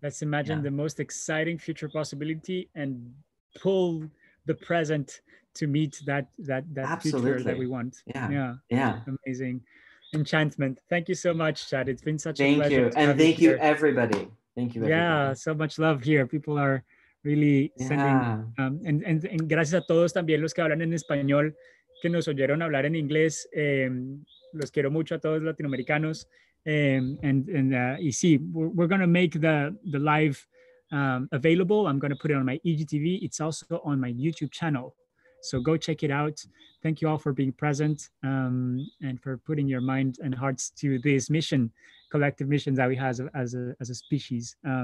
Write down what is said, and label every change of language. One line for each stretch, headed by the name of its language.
English: Let's imagine the most exciting future possibility and pull the present to meet that future that we want. Yeah. Amazing. Enchantment. Thank you so much, Chad. It's been such a pleasure. Thank you. And thank you, everybody. Thank you, everybody. Yeah, so much love here. People are really sending.
Spanish: And gracias a todos también los que hablan en español, que nos oyeron hablar en inglés. Los quiero mucho a todos latinoamericanos. Y sí,
English: we're going to make the live available. I'm going to put it on my EGTV. It's also on my YouTube channel. So go check it out. Thank you all for being present and for putting your mind and hearts to this mission, collective mission that we have as a species.